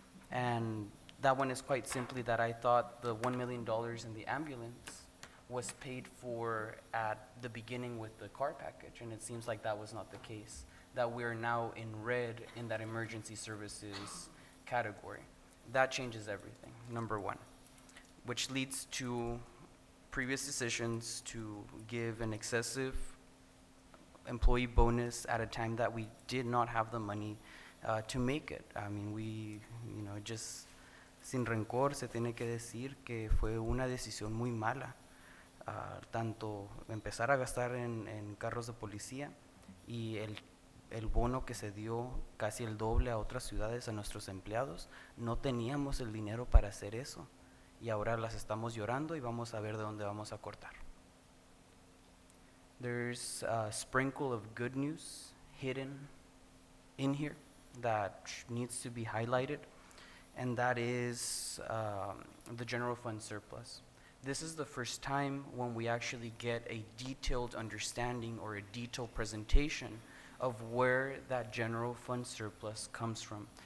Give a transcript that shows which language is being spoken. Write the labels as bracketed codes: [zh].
[en] And that one is quite simply that I thought the $1 million in the ambulance was paid for at the beginning with the car package, and it seems like that was not the case, that we're now in red in that emergency services category. That changes everything, number one, which leads to previous decisions to give an excessive employee bonus at a time that we did not have the money to make it. I mean, just [es] sin rencor se tiene que decir que fue una decisión muy mala, tanto empezar a gastar en carros de policía y el bono que se dio casi el doble a otras ciudades a nuestros empleados. No teníamos el dinero para hacer eso y ahora las estamos llorando y vamos a ver de dónde vamos a cortar. [en] There's a sprinkle of good news hidden in here that needs to be highlighted, and that is the general fund surplus. This is the first time when we actually get a detailed understanding or a detailed presentation of where that general fund surplus comes from.